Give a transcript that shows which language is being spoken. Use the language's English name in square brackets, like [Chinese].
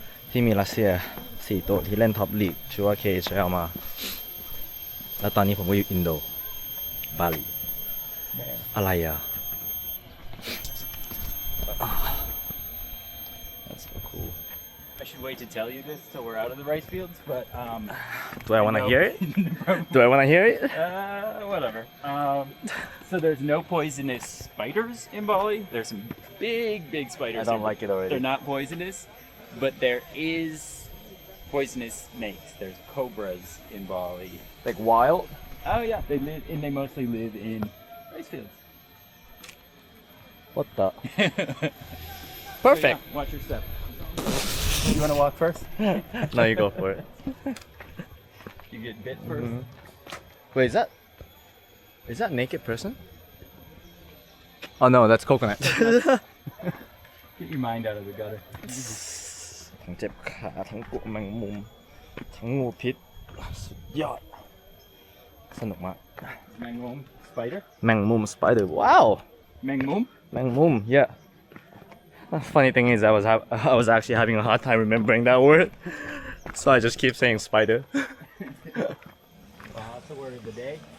[Thai] ที่มีรัสเซีย4 ตัวที่เล่นท็อปลีกชื่อว่า KHL มาแล้วตอนนี้ผมก็อยู่อินโดบาหลีอะไรอ่ะ [English] That's so cool. I should wait to tell you this till we're out of the rice fields, but Do I want to know. hear it? Do I want to hear it? Whatever. So there's no poisonous spiders in Bali. There's some big spiders. I don't here. like it already. They're not poisonous, but there is poisonous snakes. There's cobras in Bali. Like wild? Oh yeah, they mostly live in rice fields. What the? So, Perfect. yeah, watch your step. You want to walk first? No, you go for it. You get bit first. Wait, is that naked person? Oh no, that's coconut. Get your mind out of the gutter. [Thai] ทั้งเจ็บขาทั้งกลัวแมงมุม ทั้งงูพิษ สุดยอด สนุกมาก [English] Mangmum spider. [Thai] แมงมุม spider ว้าว [English] Mangmum. [Thai] แมงมุม [English] yeah funny thing is I was actually having a hard time remembering that word so I just keep saying spider What's the word of the day?